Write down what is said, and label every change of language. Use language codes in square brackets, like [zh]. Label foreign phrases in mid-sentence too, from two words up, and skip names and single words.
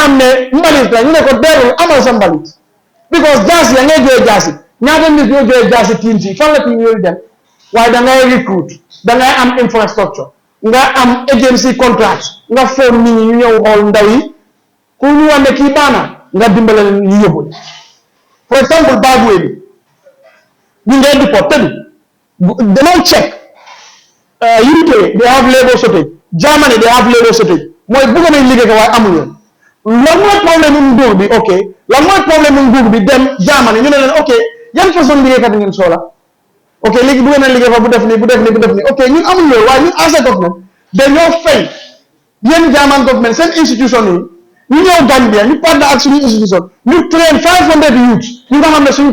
[wo] xam ne mbalit la ñu ne ko deewul amal sa mbalit because jaasi ya ngay jooy jaasi ñaata nit ñoo jooy jaasi team si fan la team yooyu dem waaye da ngay recruit da ngay am infrastructure nga am agency contract nga foog nit ñi ñu ñëw xool ndaw yi ku ñu wax ne kii baana nga dimbale ñu yóbbu [en] for example [wo] Bagway bi ñu ngay deport tëdd demal check [en] UK they have labor shortage [wo] Germany they have labor shortage mooy bëgg nañ liggéey ko waaye amuñu lan mooy problème mu nguur bi ok lan mooy problème mu nguur bi dem Germany ñu ne leen ok yan façon liggéeykat ngeen soxla ok léegi bëgg nañ liggéey fa bu def nii ok ñun amuñ loolu waaye ñun [en] as a government [wo] dañoo fay yéen [en] German government [wo] seen institution yi ñu ñëw Gambia ñu partner ak suñu institution ñu train [en] 500 youths [wo] ñu nga xam ne suñu